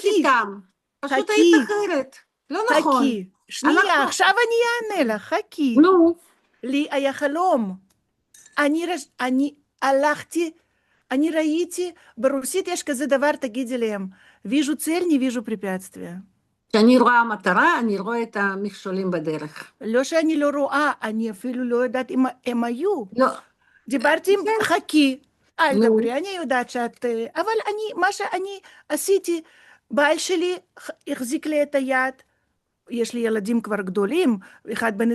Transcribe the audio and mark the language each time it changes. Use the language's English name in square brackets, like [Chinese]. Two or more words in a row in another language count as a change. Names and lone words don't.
[Hebrew] חכי, איתם. פשוט היית חכי, אחרת. לא נכון. חכי. שנייה, אנחנו, עכשיו אני אענה לך, חכי. נו, לי היה חלום. אני הלכתי, אני ראיתי, ברוסית יש כזה דבר, תגידי להם, [Russian] вижу цель, не вижу препятствия. [Hebrew] כשאני רואה מטרה, אני רואה את המכשולים בדרך. לא שאני לא רואה, אני אפילו לא יודעת אם הם היו. לא, דיברתי עם כן, חכי, אל נו, דברי, אני יודעת שאת... אבל מה שאני עשיתי, בעל שלי החזיק לי את היד, יש לי ילדים כבר גדולים, אחד בן